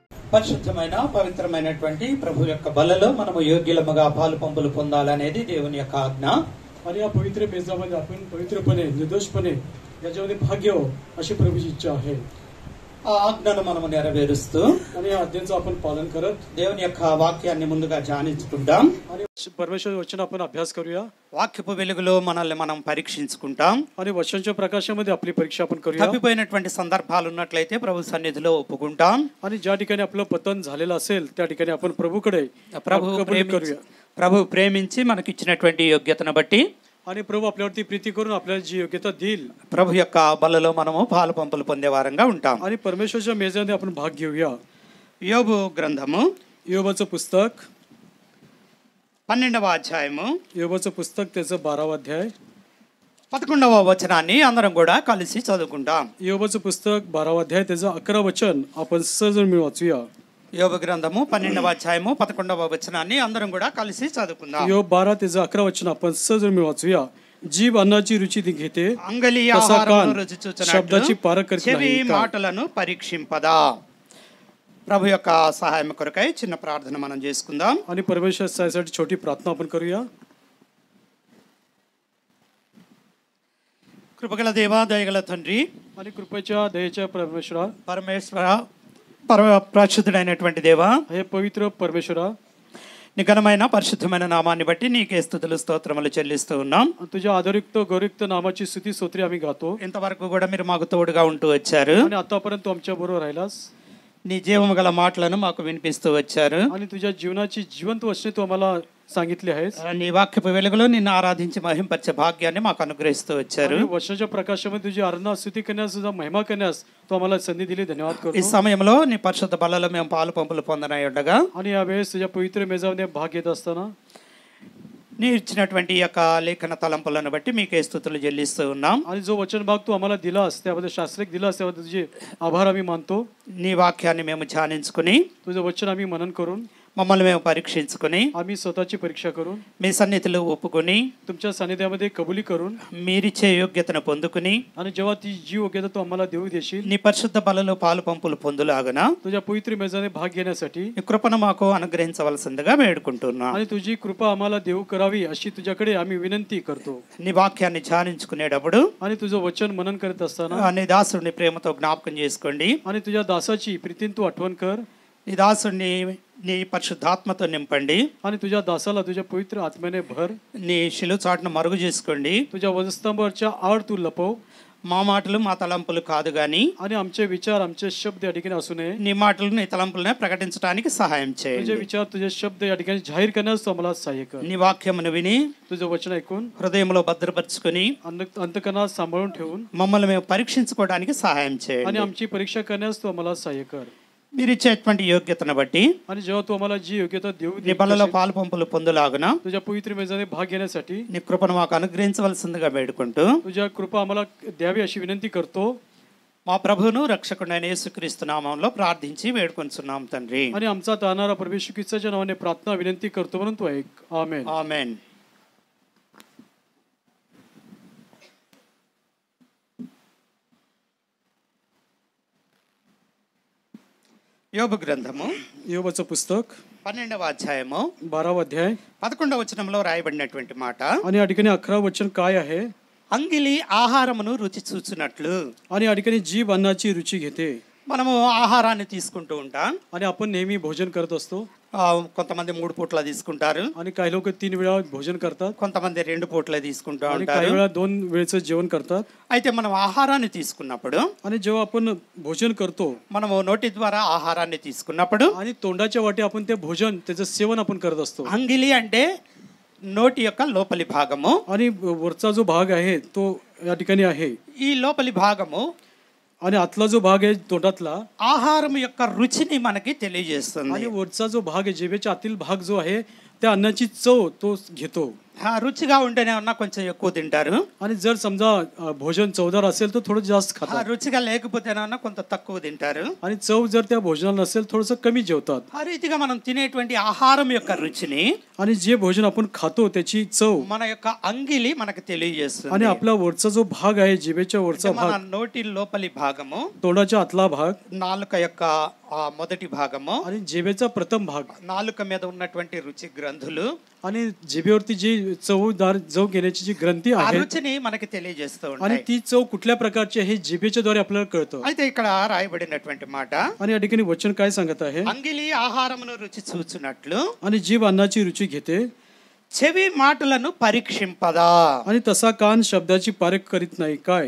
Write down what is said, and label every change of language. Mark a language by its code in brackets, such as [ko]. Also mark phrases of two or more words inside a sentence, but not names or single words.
[te] పరిశుద్ధమైన పవిత్రమైనటువంటి ప్రభు యొక్క బలలో మనము యోగ్యులముగా పాలు పంపులు పొందాలనేది దేవుని యొక్క ఆజ్ఞ. [mr] आणि या पवित्र मेजामध्ये आपण पवित्रपणे निर्दोषपणे याच्यामध्ये भाग्य हो अशी प्रभूची इच्छा आहे. [te] ఆ ఆజ్ఞను మనము నెరవేరుస్తూ [mr] आणि या आज्ञेचं आपण पालन करत [te] దేవుని యొక్క వాక్యాన్ని ముందుగా ధ్యానించుకుంటాం. [mr] आणि परमेश्वर वचन आपण अभ्यास करूया. [te] వాక్యపు వెలుగులో మనల్ని మనం పరీక్షించుకుంటాం. [mr] आणि वचनच्या प्रकाशामध्ये आपली परीक्षा आपण करूया. [te] తప్పిపోయినటువంటి సందర్భాలు ఉన్నట్లయితే ప్రభు సన్నిధిలో ఒప్పుకుంటాం. [mr] आणि ज्या ठिकाणी आपलं पतन झालेलं असेल त्या ठिकाणी आपण प्रभूकडे [te] ప్రభు ప్రేమించి మనకిచ్చినటువంటి యోగ్యతను బట్టి [mr] आणि प्रभू आपल्यावरती प्रीती करून आपल्याला जी योग्यता देईल [te] ప్రభు యొక్క బలలో మనము పాలు పంపులు పొందే వారంగా ఉంటాం. [mr] आणि परमेश्वरच्या मेजामध्ये आपण भाग घेऊया. [te] యోబు గ్రంథము [mr] योबाचं पुस्तक [te] 12వ అధ్యాయము [mr] योबाचं पुस्तक त्याचं 12वा अध्याय [te] 11వ వచనాన్ని అందరం కూడా కలిసి చదువుకుంటాం. [mr] योबाचं पुस्तक 12वा अध्याय त्याचं 11 वचन आपण सहज मिळून वाचूया. [te] యోబు గ్రంథము 12వ అధ్యాయము 11వ వచనాన్ని అందరం కూడా కలిసి చదువుకుందాం. [mr] యోబు 12 त्याचं 11 वचन आपण सहज मिळून वाचूया. जीभ अन्नाची रुची घेते [te] అంగలి ఆహారమును రుచి చూచునట్లు [mr] शब्दाची पारख करीत [te] చెవి [mr] नाही. [te] మాటలను పరీక్షింపదా. ప్రభు యొక్క సహాయం కొరకై చిన్న ప్రార్థన మనం చేసుకుందాం. [mr] आणि परमेश्वर साठी छोटी प्रार्थना आपण करूया. [te] కృపగల దేవా దయగల తండ్రి [mr] आणि कृपेच्या दयेच्या [te] పరమేశ్వర పరిశుద్ధుడైనటువంటి దేవా, [mr] हे पवित्र परमेश्वरा, [te] నీ ఘనమైన పరిశుద్ధమైన నామాన్ని బట్టి నీకే స్తుతులు స్తోత్రములు చెల్లిస్తూ ఉన్నాం. [mr] तुझ्या आदरयुक्त गौरयुक्त नामाची स्तुती स्तोत्रे आम्ही गातो. [te] ఇంతవరకు కూడా మీరు మాకు తోడుగా ఉంటూ వచ్చారు. [mr] आणि आतापर्यंत आमच्या बरोबर राहिलास. [te] నీ జీవము గల మాటలను మాకు వినిపిస్తూ వచ్చారు. [mr] आणि तुझ्या जीवनाची जिवंत वचने तू आम्हाला सांगितले आहेस. [te] నీ వాక్యపు వెలుగులో నిన్ను ఆరాధించి మహింపరిచే భాగ్యాన్ని మాకు అనుగ్రహిస్తూ వచ్చారు. [mr] वचनाच्या प्रकाशामध्ये तुझी आराधना स्तुती करण्यास, तुझा महिमा करण्यास तू आम्हाला संधी दिली. धन्यवाद करतो. [te] ఈ సమయంలో నీ పరిశుద్ధ బలలో మేము పాలు పంపులు పొందనై ఉండగా [mr] आणि यावेळेस तुझ्या पवित्र मेजामध्ये भाग घेत असताना [te] నీ ఇచ్చినటువంటి యొక్క లేఖన తలంపులను బట్టి మీకే స్తుతులు చెల్లిస్తూ ఉన్నాం. [mr] आणि जो वचन भाग तू आम्हाला दिलास त्याबद्दल शास्त्रिक दिलास त्याबद्दल तुझे आभार आम्ही मानतो. [te] నీ వాక్యాన్ని మేము ధ్యానించుకుని [mr] तुझं वचन आम्ही मनन करून [te] మమ్మల్ని మేము పరీక్షించుకుని [mr] आम्ही स्वतःची परीक्षा करून [te] మీ సన్నిధిలో ఒప్పుకొని [mr] तुमच्या सानिध्यामध्ये कबुली करून [te] మీరిచ్చే యోగ్యతను పొందుకుని [mr] आणि जेव्हा ती जी योग्यता तू आम्हाला देऊ देशील [te] నీ పరిశుద్ధ బలలో పాలు పంపులు పొందులాగున [mr] तुझ्या पवित्र मेजाने भाग घेण्यासाठी [te] నీ కృపను మాకు అనుగ్రహించవలసిందిగా వేడుకుంటున్నాం. [mr] आणि तुझी कृपा आम्हाला देऊ करावी अशी तुझ्याकडे आम्ही विनंती करतो. [te] నీ వాక్యాన్ని ధ్యానించుకునేటప్పుడు [mr] आणि तुझं वचन मनन करत असताना [te] నీ దాసుడిని ప్రేమతో జ్ఞాపకం చేసుకోండి. [mr] आणि तुझ्या दासाची प्रीतीन तू आठवण कर. [te] నీ దాసుడిని నీ పరిశుద్ధాత్మతో నింపండి. [mr] आणि तुझ्या दासाला तुझ्या पवित्र आत्म्याने भर. [te] నీ శిలువ చాటును మరుగు చేసుకోండి. [mr] तुझ्या वधस्तंभावरच्या आड तू लपव. [te] మా మాటలు మా తలంపులు కాదు గాని [mr] आणि आमचे विचार आमचे शब्द या ठिकाणी असू नये. [te] నీ మాటలు నీ తలంపులనే ప్రకటించడానికి సహాయం [mr] तुझे [te] చేయండి. [mr] विचार तुझे शब्द या ठिकाणी जाहीर करण्यास तू आम्हाला सहाय्य कर. [te] నీ వాక్యమును విని [mr] तुझं वचन ऐकून [te] హృదయంలో భద్రపరుచుకుని [mr] अंतकरणात सांभाळून ठेवून [te] మమ్మల్ని మేము పరీక్షించుకోవడానికి సహాయం [mr] आणि [te] చేయండి. [mr] आमची परीक्षा करण्यास तू आम्हाला सहाय्य कर. [te] మీరు ఇచ్చేటువంటి యోగ్యతను బట్టి [mr] आणि जेव्हा तू आम्हाला जी योग्यता देऊ [te] నీ బలలో పాలు పంపులు పొందులాగున [mr] तुझ्या पवित्र मेजाने भाग घेण्यासाठी [te] నీ కృపను మాకు అనుగ్రహించవలసిందిగా వేడుకుంటూ [mr] तुझ्या कृपा आम्हाला द्यावी अशी विनंती करतो. [te] మా ప్రభువును రక్షకుడైన యేసుక్రీస్తు నామములో ప్రార్థించి వేడుకొంచున్నాం తండ్రి. [mr] आणि आमचा तारणारा प्रभू येशू ख्रिस्ताच्या नावाने प्रार्थना विनंती करतो म्हणून तू ऐक. आमेन. [te] ఆమేన్. యోబు గ్రంథము [mr] योबाचं पुस्तक [te] 12వ అధ్యాయము [mr] 12वा अध्याय [te] 11వ వచనంలో రాయబడినటువంటి మాట, [mr] आणि या ठिकाणी 11 वचन काय आहे? [te] అంగిలి ఆహారమును రుచి చూచునట్లు. [mr] आणि या ठिकाणी जीभ अन्नाची रुची घेते. [te] మనము ఆహారాన్ని తీసుకుంటూ ఉంటాం. [mr] आणि आपण नेहमी भोजन करत असतो. [te] కొంతమంది 3 పూట్ల తీసుకుంటారు, [mr] आणि काही लोक 3 वेळा भोजन करतात, [te] కొంతమంది 2 పూట్ల తీసుకుంటూ [mr] आणि [te] ఉంటారు. [mr] काही वेळा 2 वेळेचं जेवण करतात. [te] అయితే మనం ఆహారాన్ని తీసుకున్నప్పుడు [mr] आणि जेव्हा आपण भोजन करतो [te] మనము నోటి ద్వారా ఆహారాన్ని తీసుకున్నప్పుడు [mr] आणि तोंडाच्या वाटे आपण ते भोजन त्याचं सेवन आपण करत असतो. [te] అంగిలి అంటే నోటి యొక్క లోపలి భాగము. [mr] आणि वरचा जो भाग आहे तो या ठिकाणी आहे. [te] ఈ లోపలి భాగము [mr] आणि आतला जो भाग आहे तोंडातला [te] ఆహారం యొక్క రుచిని మనకి తెలియజేస్తుంది. [mr] आणि वरचा जो भाग आहे जिभेच्या आतील भाग जो आहे त्या अन्नाची चव तो घेतो. [te] రుచిగా ఉంటేనే ఉన్నా కొంచెం ఎక్కువ తింటారు. [mr] आणि जर समजा भोजन चवदार असेल तर थोडं जास्त खातात. [te] రుచిగా లేకపోతేనన్నా కొంత తక్కువ తింటారు. [mr] आणि चव जर त्या भोजनाला नसेल थोडंसं कमी जेवतात. [te] ఆ రీతిగా మనం తినేటువంటి ఆహారం యొక్క రుచిని [mr] आणि जे भोजन आपण खातो त्याची चव [te] మన యొక్క అంగిలి మనకు తెలియజేస్తుంది. [mr] आणि आपला वरचा जो भाग आहे जिभेच्या वरचा [te] మన [mr] भाग, [te] నోటి లోపలి భాగము, [mr] तोंडाच्या आतला भाग [te] నాలుక యొక్క మొదటి భాగము, [mr] आणि जिभेचा प्रथम भाग [te] నాలుక మీద ఉన్నటువంటి రుచి గ్రంథులు [mr] आणि जिभेवरती जी चवदार चव घेण्याची जी ग्रंथी [te] ఆ [mr] आहे [te] రుచిని మనకి తెలియజేస్తూ [mr] आणि [te] ఉంటాయి. [mr] ती चव कुठल्या प्रकारची आहे हे जिभेच्या द्वारे आपल्याला कळतं. [te] అయితే ఇక్కడ రాయబడినటువంటి మాట, [mr] आणि या ठिकाणी वचन काय सांगत आहे, [te] అంగిలి ఆహారమును రుచి చూచునట్లు [mr] आणि जीभ अन्नाची रुची घेते [te] చెవి మాటలను పరీక్షింపదా. [mr] आणि तसा कान शब्दाची पारख करीत नाही काय.